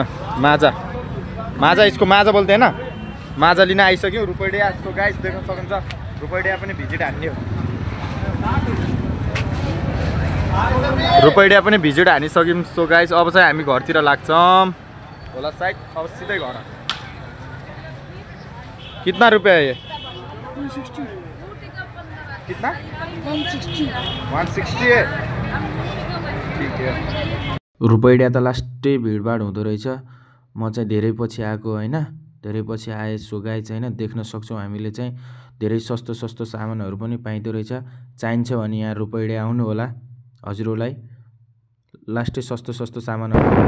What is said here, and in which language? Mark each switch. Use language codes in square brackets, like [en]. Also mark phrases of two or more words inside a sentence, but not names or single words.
[ne] माजा यसको माजा बोल्दै हैन। माजा लिन आइसक्यो रुपैडिया। [en] so guys [ne] देख्न सक्नुहुन्छ रुपैडिया पनि भिजिट हान्ने हो। रुपैडिया पनि भिजिट हानिसक्यौँ। [en] so guys [ne] अब चाहिँ हामी घरतिर लाग्छौँ होला साइड। अब सिधै घर। [hi] कितना रुपया है ये? 160। कितना? 160 है। ठीक है। [ne] रुपैडिया त लास्टै भिडभाड हुँदो रहेछ। म चाहिँ धेरै पछि आएको हैन। धेरै पछि आए। [en] so guys [ne] हैन, देख्न सक्छौँ हामीले चाहिँ धेरै सस्तो सामानहरू पनि पाइँदो रहेछ। चाहिन्छ भने यहाँ रुपैडिया आउनु होला हजुरहरूलाई। लास्टै सस्तो सामानहरू।